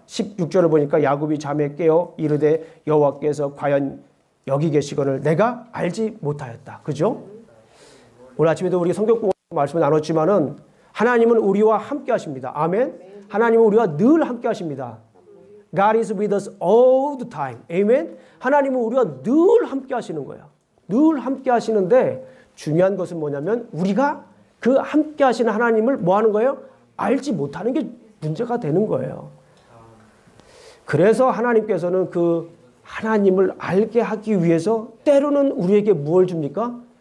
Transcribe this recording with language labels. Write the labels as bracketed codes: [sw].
[ko] 16절을 보니까 야곱이 잠에 깨어 이르되 여호와께서 과연 여기 계시거늘 내가 알지 못하였다. 그죠? 오늘 아침에도 우리 성경 말씀을 나눴지만은 하나님은 우리와 함께 하십니다. 아멘. 하나님은 우리와 늘 함께 하십니다. [en] God is with us all the time. [ko] 아멘. 하나님은 우리와 늘 함께 하시는 거예요. 늘 함께 하시는데 중요한 것은 뭐냐면 우리가 그 함께 하시는 하나님을 뭐 하는 거예요? 알지 못하는 게 문제가 되는 거예요. 그래서 하나님께서는 그 하나님을 알게 하기 위해서 때로는 우리에게 무엇을 줍니까?